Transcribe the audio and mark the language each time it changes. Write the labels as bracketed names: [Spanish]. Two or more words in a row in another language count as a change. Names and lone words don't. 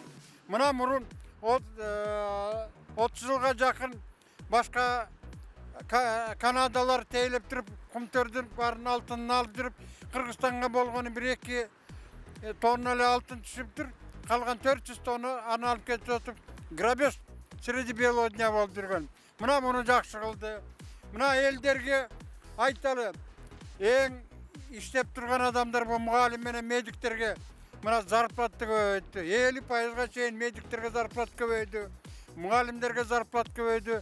[Kyrgyz] Мына мурун 30 жылга жакын башка Канадалар тейлеп туруп, кумтөрдүн барын алтынын алып туруп, Кыргызстанга болгону 1-2 тонна эле алтын түшүптүр. Калган 400 тонна аны алып кетип атып, [Russian] грабеж среди белого дня [Kyrgyz] болуп жүргөн. Мына муну жакшы кылды. Мына элдерге айталы, эң иштеп турган адамдар бул мугалим менен медиктерге мына зарплата көбөйтү. 50%га чейин медиктерге зарплата көбөйдү, мугалимдерге зарплата көбөйдү.